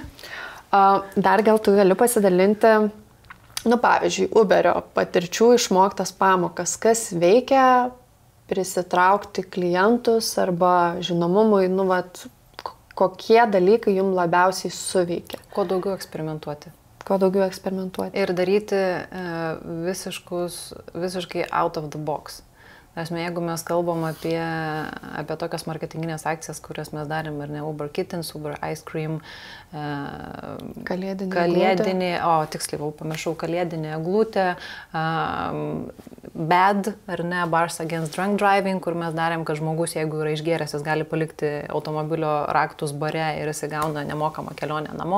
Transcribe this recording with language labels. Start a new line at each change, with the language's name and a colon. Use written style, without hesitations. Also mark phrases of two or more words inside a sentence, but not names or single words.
Lithuanian: Dar gal tu gali pasidalinti, pavyzdžiui, Uberio patirčių išmoktas pamokas, kas veikia prisitraukti klientus arba žinomumui, kokie dalykai jums labiausiai suveikia. Kuo daugiau eksperimentuoti. Ir daryti visiškai
English: out of the box.
Lithuanian: Jeigu mes kalbam apie tokias marketinginės akcijas, kurias mes darėm, ar ne, Uber Kittens, Uber Ice Cream, kalėdinė, tiksliai, pamiršau, kalėdinė eglutė, BAD, ar ne, Bars Against Drunk Driving, kur mes darėm, kad žmogus, jeigu yra išgėręs, jis gali palikti automobilio raktus bare ir jis gauna nemokamą kelionę namo.